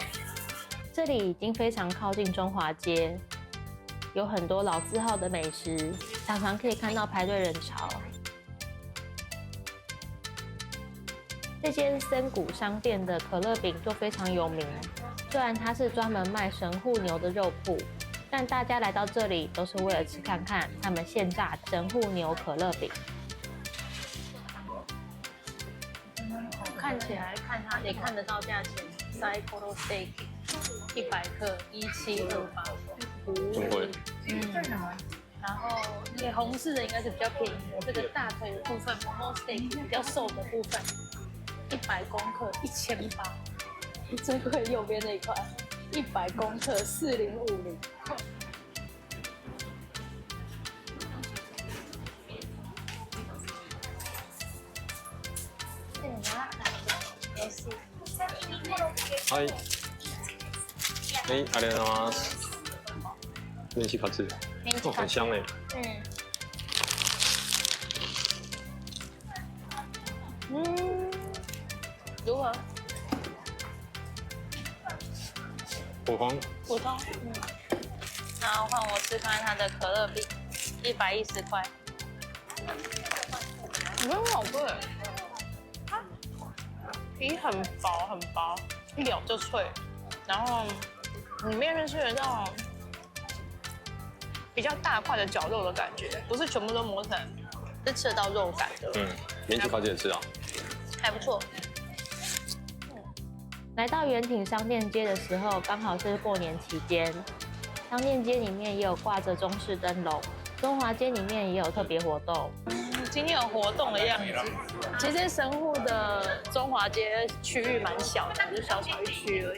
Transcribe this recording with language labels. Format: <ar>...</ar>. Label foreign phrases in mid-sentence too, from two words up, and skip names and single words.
<zh>這裡已經非常靠近中華街，有很多老字號的美食，常常可以看到排隊人潮。這間森谷商店的可樂餅就非常有名，雖然它是專門賣神戶牛的肉鋪，但大家來到這裡都是為了吃看看他們現炸神戶牛可樂餅。看起來看它也看得到價錢，Saikoro Steak 100克1728，怎麼會？然後那個紅色的應該是比較便宜的，這個大腿的部分 Momo Steak 比較瘦的部分，100公克1800，最貴右邊那一塊100公克4050。</zh> <ja>はい。ありがとうございます。メンチカツ。</ja> <zh>哦，很香哎。如何？普通。普通。然后换我吃看它的可乐币，110塊。很好吃，它皮很薄很薄，一咬就脆，然後裡面是吃得到比較大塊的絞肉的感覺，不是全部都磨成，是吃得到肉感的。免洗烤雞也是啊，還不錯。來到圓挺商店街的時候，剛好是過年期間，商店街裡面也有掛着中式燈籠，中華街裡面也有特別活動。今天有活動的樣子。其實神戶的中華街區域蠻小的，就小小一區而已。</zh>